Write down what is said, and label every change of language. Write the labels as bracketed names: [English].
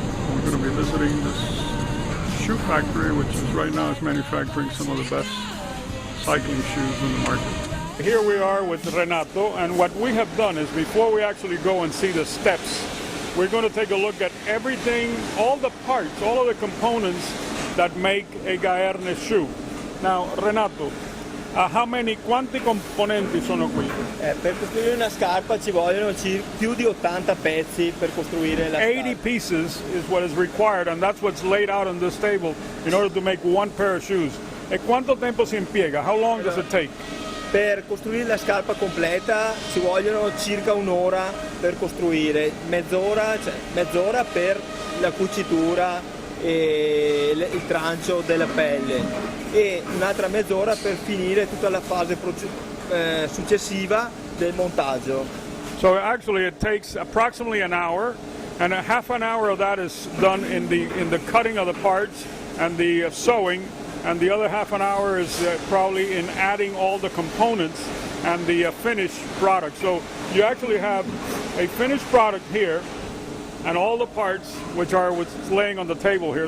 [English] We're going to be visiting this shoe factory, which is right now is manufacturing some of the best cycling shoes in the market. Here we are with Renato, and what we have done is before we actually go and see the steps, we're going to take a look at everything, all the parts, all of the components that make a Gaerne shoe. [Italian] Now, Renato, quanti componenti sono qui? Per costruire una scarpa ci vogliono più di 80 pezzi per costruire la [English] 80 [Italian] scarpa. [English] pieces is what is required, and that's what's laid out on this table in order to make one pair of shoes. [Italian] E quanto tempo si impiega? [English] How long does it take? [Italian] Per costruire la scarpa completa ci vogliono circa un'ora per costruire, mezz'ora per la cucitura e il trancio della pelle e un'altra mezz'ora per finire tutta la fase successiva del montaggio. [English] So actually it takes approximately an hour, and a half an hour of that is done in the cutting of the parts and the sewing, and the other half an hour is probably in adding all the components and the finished product. So you actually have a finished product here and all the parts, which are what's laying on the table here.